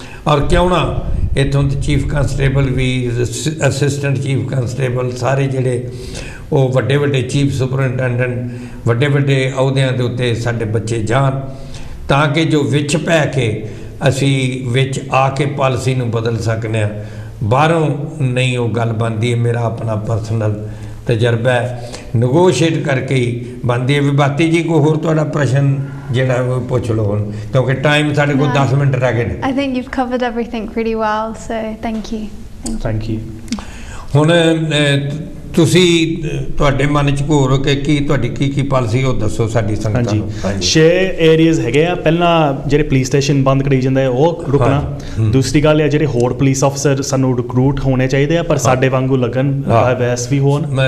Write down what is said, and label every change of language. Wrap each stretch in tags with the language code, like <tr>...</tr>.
<pa>ਔਰ ਕਿਉਂ ਨਾ ਇੱਥੋਂ ਦੇ ਚੀਫ ਕਾਂਸਟੇਬਲ ਵੀ, ਅਸਿਸਟੈਂਟ ਚੀਫ ਕਾਂਸਟੇਬਲ, ਸਾਰੇ ਜਿਹੜੇ ਉਹ ਵੱਡੇ ਵੱਡੇ ਚੀਫ ਸੁਪਰਨਟੈਂਡੈਂਟ, ਵੱਡੇ ਵੱਡੇ ਅਹੁਦਿਆਂ ਦੇ ਉੱਤੇ ਸਾਡੇ ਬੱਚੇ ਜਾਣ, ਤਾਂ ਕਿ ਜੋ ਵਿੱਚ ਪੈ ਕੇ ਅਸੀਂ ਵਿੱਚ ਆ ਕੇ ਪਾਲਿਸੀ ਨੂੰ ਬਦਲ ਸਕਨੇ ਹਾਂ। ਬਾਹਰੋਂ ਨਹੀਂ ਉਹ ਗੱਲ ਬਣਦੀ ਹੈ। ਮੇਰਾ ਆਪਣਾ ਪਰਸਨਲ ਤਜਰਬਾ ਹੈ, ਨਗੋਸ਼ੀਏਟ ਕਰਕੇ ਹੀ ਬਣਦੀ ਹੈ। ਵਿਭਾਤੀ ਜੀ ਕੋਈ ਹੋਰ ਤੁਹਾਡਾ ਪ੍ਰਸ਼ਨ ਜਿਹੜਾ ਉਹ ਪੁੱਛ ਲਓ ਹੁਣ, ਕਿਉਂਕਿ ਟਾਈਮ ਸਾਡੇ ਕੋਲ 10 ਮਿੰਟ ਰਹਿ ਗਏ ਨੇ।</pa> <en>I think you've covered everything pretty well, so thank you. Thank you.</en> <pa>ਹੁਣ ਤੁਸੀਂ ਤੁਹਾਡੇ ਮਨ 'ਚ ਹੋਰ ਕਿ ਕੀ ਤੁਹਾਡੀ ਕੀ ਪਾਲਿਸੀ ਉਹ ਦੱਸੋ ਸਾਡੀ ਸੰਗਤਾਂ ਨੂੰ। 6 ਏਰੀਆਜ਼ ਹੈਗੇ ਆ। ਪਹਿਲਾਂ ਜਿਹੜੇ ਪੁਲਿਸ ਸਟੇਸ਼ਨ ਬੰਦ ਕਰੀ ਜਾਂਦੇ ਆ ਉਹ ਰੁਕਣਾ। ਦੂਸਰੀ ਗੱਲ ਹੈ ਜਿਹੜੇ ਹੋਰ ਪੁਲਿਸ ਅਫਸਰ ਸਾਨੂੰ ਰਿਕਰੂਟ ਹੋਣੇ ਚਾਹੀਦੇ ਆ, ਪਰ ਸਾਡੇ ਵਾਂਗੂ ਲੱਗਣ, ਵੈਸ ਵੀ ਹੋਣ,</pa>